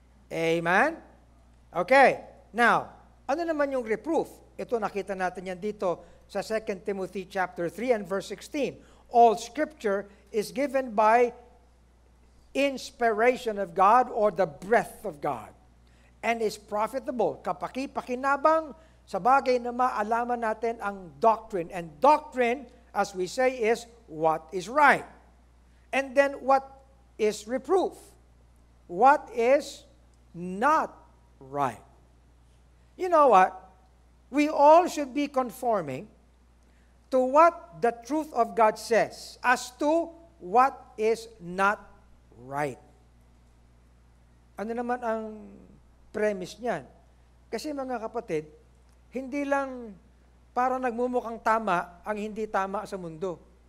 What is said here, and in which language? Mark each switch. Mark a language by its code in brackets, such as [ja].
[tl] Amen? Okay. Now, ano naman yung reproof? Ito nakita natin yan dito sa 2 Timothy chapter 3 and verse 16. [en] All Scripture is given by inspiration of God or the breath of God and is profitable. [tl] Kapaki-pakinabang sa bagay na maalaman natin ang doctrine. [en] And doctrine, as we say, is what is right. And then what is reproof? What is not right? You know what? We all should be conforming to what the truth of God says as to what is not right. [tl] Ano naman ang premise niyan? Kasi mga kapatid, hindi lang para nagmumukhang tama ang hindi tama sa mundo.